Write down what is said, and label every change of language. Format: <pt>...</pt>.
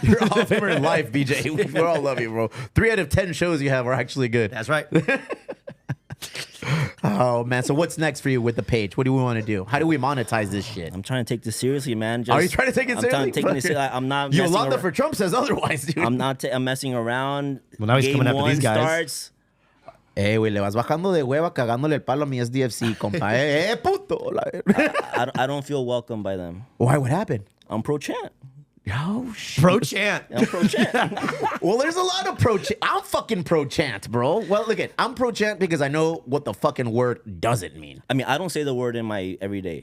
<en>You're a Hall of Famer in life, BJ. We all love you, bro. 3 out of 10 shows you have are actually good. That's right. Oh, man. So what's next for you with the page? What do we want to do? How do we monetize this shit? I'm trying to take this seriously, man. Are you trying to take it seriously? I'm taking this seriously. I'm not. Yolanda for Trump says otherwise, dude. I'm messing around. Well, now he's coming after these guys. Starts.</en> <es>Güey, le vas bajando de hueva cagándole el palo a mi SDFC, compa. Puto.</es> <en>I don't feel welcome by them. Why? What happened? I'm pro-chant. Oh, shit. Pro-chant. I'm pro-chant. Well, there's a lot of pro-chant. I'm fucking pro-chant, bro. Well, look at, I'm pro-chant because I know what the fucking word doesn't mean. I mean, I don't say the word in my everyday.</en>